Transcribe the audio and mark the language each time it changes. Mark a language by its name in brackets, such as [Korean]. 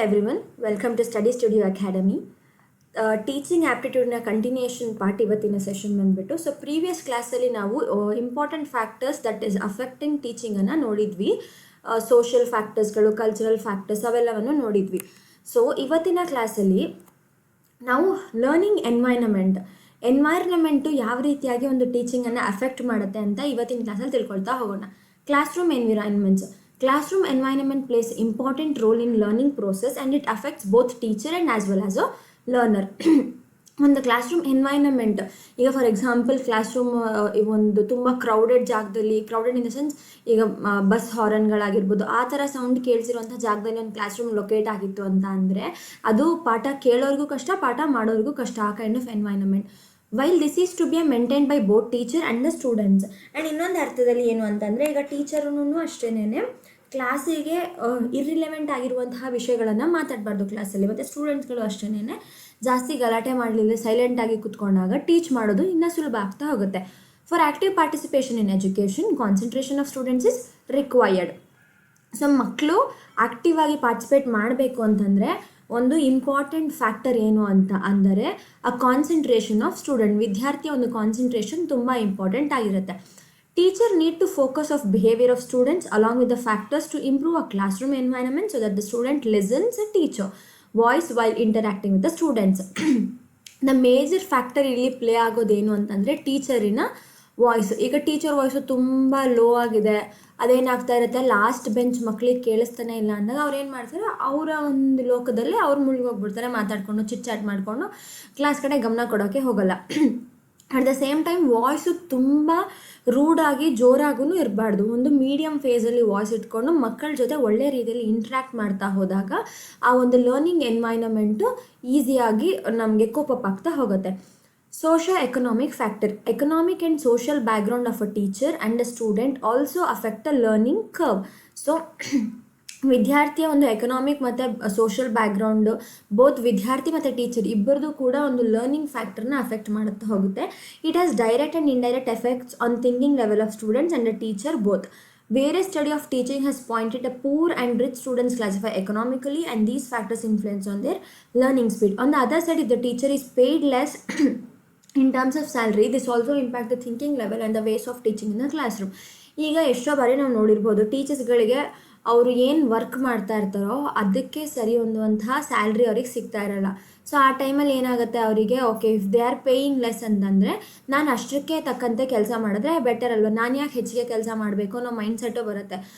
[English] Everyone welcome to study studio academy. [Kannada] Teaching ಆ್ಯಪ್ಟಿಟ್ಯೂಡ್ನ continuation part ಇವತ್ತಿನ session ಬಂದುಬಿಟ್ಟು previous ಕ್ಲಾಸಲ್ಲಿ ನಾವು [English] important factors that is affecting [Kannada] ಟೀಚಿಂಗನ್ನು ನೋಡಿದ್ವಿ. Social ಫ್ಯಾಕ್ಟರ್ಸ್ಗಳು, cultural factors ಅವೆಲ್ಲವನ್ನು ನೋಡಿದ್ವಿ. ಸೊ ಇವತ್ತಿನ ಕ್ಲಾಸಲ್ಲಿ ನಾವು ಲರ್ನಿಂಗ್ ಎನ್ವೈರ್ನಮೆಂಟು ಯಾವ ರೀತಿಯಾಗಿ ಒಂದು ಟೀಚಿಂಗನ್ನು ಅಫೆಕ್ಟ್ ಮಾಡುತ್ತೆ ಅಂತ ಇವತ್ತಿನ ಕ್ಲಾಸಲ್ಲಿ ತಿಳ್ಕೊಳ್ತಾ ಹೋಗೋಣ. [English] Classroom environments. Classroom environment plays important role in learning process and it affects both teacher and as well as a learner. [Kannada] ಒಂದು ಕ್ಲಾಸ್ರೂಮ್ ಎನ್ವೈರ್ನಮೆಂಟ್, ಈಗ ಫಾರ್ ಎಕ್ಸಾಂಪಲ್ ಕ್ಲಾಸ್ರೂಮ್ ಒಂದು ತುಂಬ ಕ್ರೌಡೆಡ್ ಜಾಗದಲ್ಲಿ, [English] crowded in the sense [Kannada] ಈಗ bus ಹಾರನ್ಗಳಾಗಿರ್ಬೋದು, ಆ ಥರ sound ಕೇಳಿಸಿರುವಂಥ ಜಾಗದಲ್ಲಿ ಒಂದು ಕ್ಲಾಸ್ರೂಮ್ ಲೊಕೇಟ್ ಆಗಿತ್ತು ಅಂತ ಅಂದರೆ ಅದು ಪಾಠ ಕೇಳೋರಿಗೂ ಕಷ್ಟ, ಪಾಠ ಮಾಡೋರಿಗೂ ಕಷ್ಟ. [English] ಆ kind of environment. While this is to be maintain by both teacher and the students. [Kannada] And ಇನ್ನೊಂದು ಅರ್ಥದಲ್ಲಿ ಏನು ಅಂತಂದರೆ, ಈಗ ಟೀಚರೂ ಅಷ್ಟೇನೆ ಕ್ಲಾಸಿಗೆ ಇರ್ರಿಲೆವೆಂಟ್ ಆಗಿರುವಂತಹ ವಿಷಯಗಳನ್ನು ಮಾತಾಡಬಾರ್ದು ಕ್ಲಾಸಲ್ಲಿ, ಮತ್ತು ಸ್ಟೂಡೆಂಟ್ಸ್ಗಳು ಅಷ್ಟೇನೆ ಜಾಸ್ತಿ ಗಲಾಟೆ ಮಾಡಲಿಲ್ಲ, ಸೈಲೆಂಟಾಗಿ ಕೂತ್ಕೊಂಡಾಗ ಟೀಚ್ ಮಾಡೋದು ಇನ್ನೂ ಸುಲಭ ಆಗ್ತಾ ಹೋಗುತ್ತೆ. [English] For active participation in education, concentration of students is required. [Kannada] So ಮಕ್ಕಳು ಆ್ಯಕ್ಟಿವ್ ಆಗಿ ಪಾರ್ಟಿಸಿಪೇಟ್ ಮಾಡಬೇಕು ಅಂತಂದರೆ ಒಂದು ಇಂಪಾರ್ಟೆಂಟ್ ಫ್ಯಾಕ್ಟರ್ ಏನು ಅಂತ ಅಂದರೆ ಆ [English] Concentration of student. [Kannada] ವಿದ್ಯಾರ್ಥಿಯ ಒಂದು ಕಾನ್ಸಂಟ್ರೇಷನ್ ತುಂಬ ಇಂಪಾರ್ಟೆಂಟ್ ಆಗಿರುತ್ತೆ. [English] Teacher need to focus of behavior of students along with the factors to improve a classroom environment so that the student listens a teacher voice while interacting with the students. The major factor [Kannada] ಇಲ್ಲಿ play ಆಗೋದೇನು ಅಂತಂದರೆ ಟೀಚರಿನ voice. ಈಗ teacher voice ತುಂಬ low ಆಗಿದೆ, ಅದೇನಾಗ್ತಾ ಇರುತ್ತೆ, last bench ಮಕ್ಕಳಿಗೆ ಕೇಳಿಸ್ತಾನೆ ಇಲ್ಲ ಅಂದಾಗ ಅವ್ರು ಏನು ಮಾಡ್ತಾರೆ, ಅವರ ಒಂದು ಲೋಕದಲ್ಲಿ ಅವ್ರು ಮುಳುಗೋಗ್ಬಿಡ್ತಾರೆ, ಮಾತಾಡಿಕೊಂಡು ಚಿಟ್ ಮಾಡಿಕೊಂಡು ಕ್ಲಾಸ್ ಕಡೆ ಗಮನ ಕೊಡೋಕ್ಕೆ ಹೋಗಲ್ಲ. [English] at the same time [Kannada] voice ತುಂಬ ರೂಡಾಗಿ ಜೋರಾಗೂ ಇರಬಾರ್ದು. ಒಂದು ಮೀಡಿಯಮ್ ಫೇಸಲ್ಲಿ ವಾಯ್ಸ್ ಇಟ್ಕೊಂಡು ಮಕ್ಕಳ ಜೊತೆ ಒಳ್ಳೆ ರೀತಿಯಲ್ಲಿ ಇಂಟ್ರ್ಯಾಕ್ಟ್ ಮಾಡ್ತಾ ಹೋದಾಗ ಆ ಒಂದು ಲರ್ನಿಂಗ್ ಎನ್ವೈರ್ನಮೆಂಟು ಈಸಿಯಾಗಿ ನಮಗೆ ಕೋಪಪ್ ಆಗ್ತಾ ಹೋಗುತ್ತೆ. [English] Socio economic factor. Economic and social background of a teacher and a student also affect a learning curve. [Kannada] So ವಿದ್ಯಾರ್ಥಿಯ ಒಂದು ಎಕನಾಮಿಕ್ ಮತ್ತು ಸೋಷಿಯಲ್ ಬ್ಯಾಕ್ಗ್ರೌಂಡು ಬೋತ್ ವಿದ್ಯಾರ್ಥಿ ಮತ್ತು ಟೀಚರ್ ಇಬ್ಬರದು ಕೂಡ ಒಂದು ಲರ್ನಿಂಗ್ ಫ್ಯಾಕ್ಟರ್ನ ಅಫೆಕ್ಟ್ ಮಾಡುತ್ತಾ ಹೋಗುತ್ತೆ. [English] It has direct and indirect effects on thinking level of students and a teacher both. Various study of teaching has pointed a poor and rich students classify economically and these factors influence on their learning speed. On the other side, if the teacher is paid less in terms of salary, this also impact the thinking level and the ways of teaching in the classroom. [Kannada] ಈಗ ಎಷ್ಟೋ ಬಾರಿ ನಾವು ನೋಡಿರ್ಬೋದು, ಟೀಚರ್ಸ್ಗಳಿಗೆ ಅವರು ಏನು work ಮಾಡ್ತಾ ಇರ್ತಾರೋ ಅದಕ್ಕೆ ಸರಿ ಹೊಂದುವಂತಹ ಸ್ಯಾಲ್ರಿ ಅವ್ರಿಗೆ ಸಿಗ್ತಾ ಇರಲ್ಲ. ಸೊ ಆ ಟೈಮಲ್ಲಿ ಏನಾಗುತ್ತೆ ಅವರಿಗೆ, [English] okay if they are paying less [Kannada] ಅಂತಂದರೆ ನಾನು ಅಷ್ಟಕ್ಕೆ ತಕ್ಕಂತೆ ಕೆಲಸ ಮಾಡಿದ್ರೆ ಬೆಟರ್ ಅಲ್ವ, ನಾನು ಯಾಕೆ ಹೆಚ್ಚಿಗೆ ಕೆಲಸ ಮಾಡಬೇಕು ಅನ್ನೋ ಮೈಂಡ್ ಸೆಟ್ಟು ಬರುತ್ತೆ.